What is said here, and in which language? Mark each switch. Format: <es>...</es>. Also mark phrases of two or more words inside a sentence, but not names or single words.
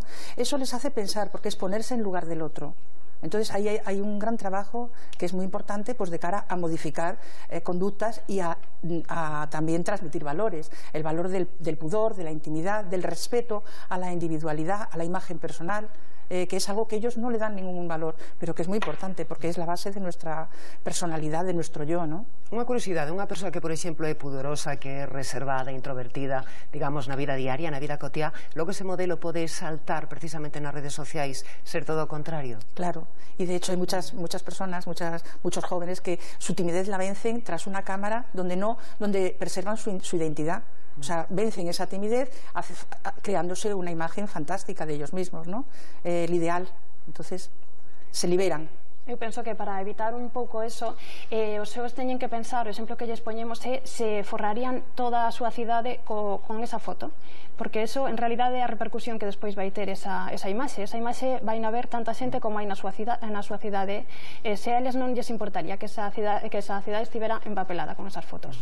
<es>Eso les hace pensar, porque es ponerse en lugar del otro. Entonces ahí hay un gran trabajo que es muy importante, pues de cara a modificar conductas y a también transmitir valores, el valor del pudor, de la intimidad, del respeto a la individualidad, a la imagen personal, que es algo que ellos no le dan ningún valor, pero que es muy importante porque es la base de nuestra personalidad, de nuestro yo, ¿no?</es> <gl>Unha curiosidade, unha persoa que, por exemplo, é pudorosa, que é reservada, introvertida, digamos, na vida diaria, na vida cotiá, logo ese modelo pode saltar precisamente nas redes sociais, ser todo o contrario.</gl> <es>Claro, y de hecho hay muchas personas, muchos jóvenes que su timidez la vencen tras una cámara donde preservan su identidad. O sea, vencen esa timidez creándose una imagen fantástica de ellos mismos, ¿no? El ideal. Entonces, se liberan.</es> <gl>Eu penso que para evitar un pouco eso, os seus teñen que pensar, o exemplo que lles poñemos é se forrarían toda a súa cidade con esa foto, porque eso en realidade é a repercusión que despois vai ter esa imaxe. Esa imaxe vai na ver tanta xente como hai na súa cidade, se a eles non lles importaría que esa cidade estivera empapelada con esas fotos.</gl>